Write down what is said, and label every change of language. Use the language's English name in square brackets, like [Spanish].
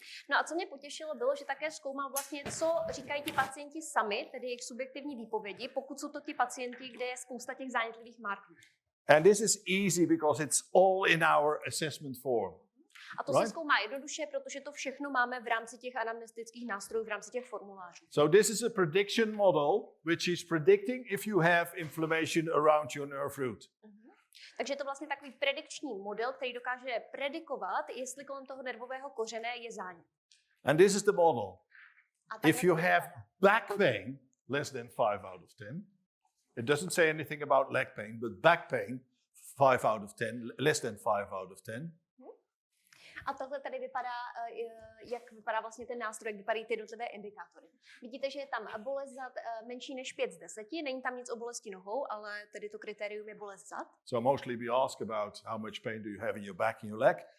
[Czech] No a co mě potěšilo, bylo, že také zkoumal vlastně, co říkají ti pacienti sami, tedy jejich subjektivní výpovědi, pokud jsou to ti pacienti, kde je spousta těch zánětlivých markerů. [English] And this is easy because it's all in our assessment form. [Czech] A to se zkoumá jednoduše, protože to všechno máme v rámci těch anamnestických nástrojů, v rámci těch formulářů. [English] So this is a prediction model which is predicting if you have inflammation around your nerve root. [Czech] Takže je to vlastně takový predikční model, který dokáže predikovat, jestli kolem toho nervového kořene je zánět. [English] And this is the model. If you have back pain, less than 5 out of 10, it doesn't say anything about leg pain, but back pain, 5 out of 10, less than 5 out of 10. [Czech] A tohle tady vypadá, jak vypadá vlastně ten nástroj, jak vypadají ty jednotlivé indikátory. Vidíte, že je tam bolest zad menší než 5 z 10, není tam nic o bolesti nohou, ale tedy to kritérium je bolest zad. [English] So mostly we ask about how much pain do you have in your back and your leg.